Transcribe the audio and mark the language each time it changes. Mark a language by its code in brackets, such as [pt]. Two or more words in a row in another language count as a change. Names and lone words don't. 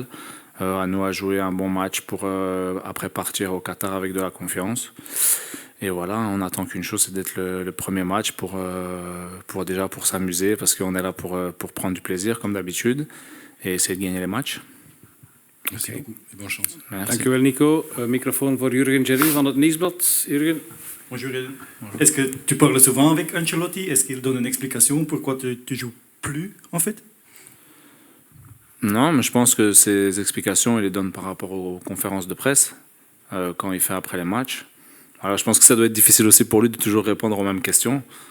[fr] À nous à jouer un bon match pour après partir au Qatar avec de la confiance. Et voilà, on attend qu'une chose, c'est d'être le premier match pour s'amuser, parce qu'on est là pour prendre du plaisir, comme d'habitude, et essayer de gagner les matchs. Merci beaucoup et bonne chance. Merci. [nl] Dank u wel, Nico. Microfoon voor Jurgen Jerry van het Nieuwsblad. Jurgen. [fr] Bonjour. Est-ce que tu parles souvent avec Ancelotti? Est-ce qu'il donne une explication pourquoi tu joues plus, en fait? Non, mais je pense que ces explications, il les donne par rapport aux conférences de presse, quand il fait après les matchs. Alors, je pense que ça doit être difficile aussi pour lui de toujours répondre aux mêmes questions.